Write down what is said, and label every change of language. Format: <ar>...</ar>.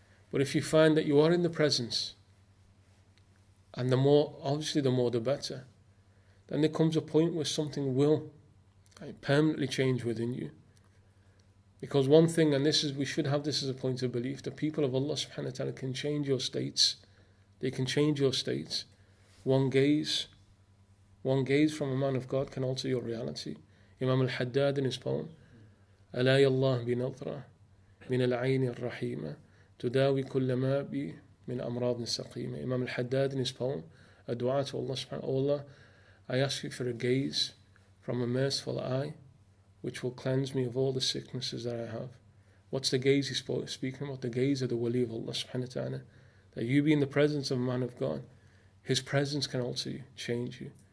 <en>But if you find that you are in the presence, and the more the better, then there comes a point where something will permanently change within you. Because one thing, and we should have this as a point of belief, the people of Allah subhanahu wa ta'ala can change your states. They can change your states. One gaze from a man of God can alter your reality. Imam al-Haddad in his poem,</en> <ar>ألا يالله بنظرة من العين الرحيمة تداوي كل ما بي من أمراض سقيمة.</ar> <en>Imam al-Haddad in his poem, a dua to Allah subhanahu wa ta'ala, I ask you for a gaze from a merciful eye which will cleanse me of all the sicknesses that I have. What's the gaze he's speaking about? The gaze of the wali of Allah subhanahu wa ta'ala. That you be in the presence of a man of God, his presence can alter you, change you.</en>